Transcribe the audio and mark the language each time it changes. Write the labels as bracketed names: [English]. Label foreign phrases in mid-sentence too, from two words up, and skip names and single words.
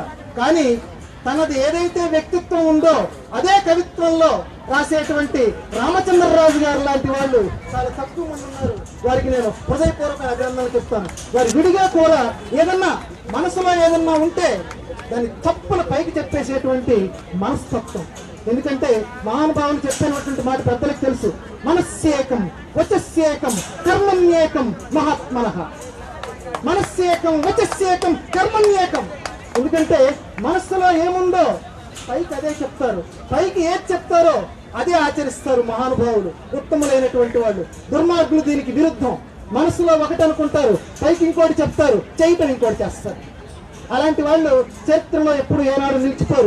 [Telugu] కానీ తనది ఏదైతే వ్యక్తిత్వం ఉందో అదే కవిత్వంలో రాసేటువంటి రామచంద్రరాజు గారు లాంటి వాళ్ళు చాలా తక్కువ మంది ఉన్నారు. వారికి నేను హృదయపూర్వక అభినందనలు చెప్తాను. వారి విడిగా కూడా ఏదన్నా మనసులో ఏదన్నా ఉంటే దాన్ని తప్పుల పైకి చెప్పేసేటువంటి మనస్తత్వం. ఎందుకంటే మహానుభావులు చెప్పినటువంటి మాట పెద్దలకు తెలుసు. [Sanskrit] మనస్సేకం వచస్సేకం కర్మణ్యేకం మహాత్మనః. మనస్సేకం వచస్సేకం కర్మణ్యేకం. [Telugu] ఎందుకంటే మనస్సులో ఏముందో పైకి అదే చెప్తారు, పైకి ఏది చెప్తారో అదే ఆచరిస్తారు మహానుభావులు, ఉత్తములైనటువంటి వాళ్ళు. దుర్మార్గులు దీనికి విరుద్ధం. మనసులో ఒకటి అనుకుంటారు, పైకి ఇంకోటి చెప్తారు, చేయటం ఇంకోటి చేస్తారు. అలాంటి వాళ్ళు చరిత్రలో ఎప్పుడు ఏనాడు నిలిచిపోరు.